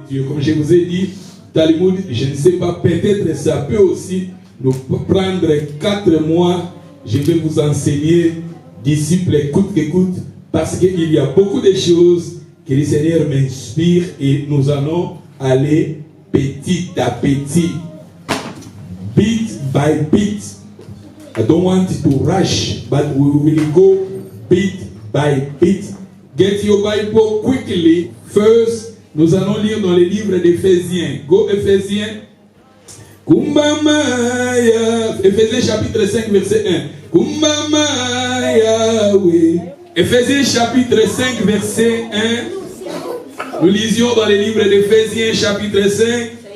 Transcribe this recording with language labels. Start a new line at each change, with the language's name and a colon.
French: Dieu, comme je vous ai dit, Talmud, je ne sais pas, peut-être ça peut aussi nous prendre 4 mois. Je vais vous enseigner, disciples, écoute, parce qu'il y a beaucoup de choses que le Seigneur m'inspire et nous allons aller petit à petit,
English: bit by bit. I don't want to rush, but we will go bit by bit. Get your Bible quickly.
French: First, nous allons lire dans les livres d'Éphésiens. Go Éphésiens. Kumbamaya. Éphésiens chapitre 5 verset 1. Kumbamaya. Oui. Éphésiens chapitre 5 verset 1. Nous lisions dans les livres d'Éphésiens chapitre 5.